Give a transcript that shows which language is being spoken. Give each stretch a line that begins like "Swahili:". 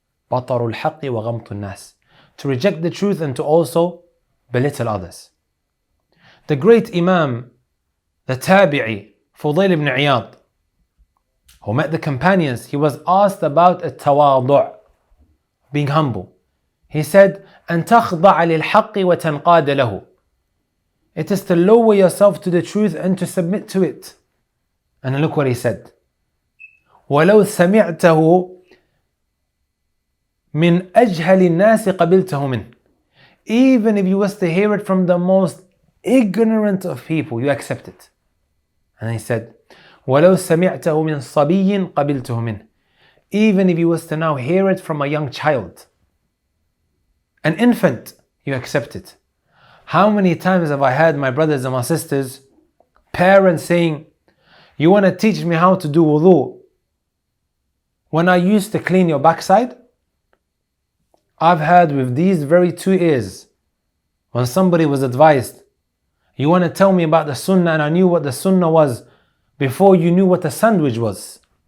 Arabic: بَطَرُ الْحَقِّ وَغَمْطُ النَّاسِ.
English: To reject the truth and to also belittle others. The great Imam, the Tabi'i, Fudayl ibn Iyad, who met the companions, he was asked about التواضع, being humble. He said,
Arabic: أن تخضع للحق وتنقاد له.
English: It is to lower yourself to the truth and to submit to it. And look what he said.
Arabic: ولو سمعته من أجهل الناس قبلته منه.
English: Even if you was to hear it from the most ignorant of people, you accept it. And he said,
Arabic: ولو سمعته من صبي قبلته منه.
English: Even if you was to now hear it from a young child, an infant, you accept it. How many times have I heard my brothers and my sisters, parents saying, you want to teach me how to do wudu? When I used to clean your backside, I've heard with these very 2 ears, when somebody was advised, you want to tell me about the sunnah, and I knew what the sunnah was before you knew what the sandwich was.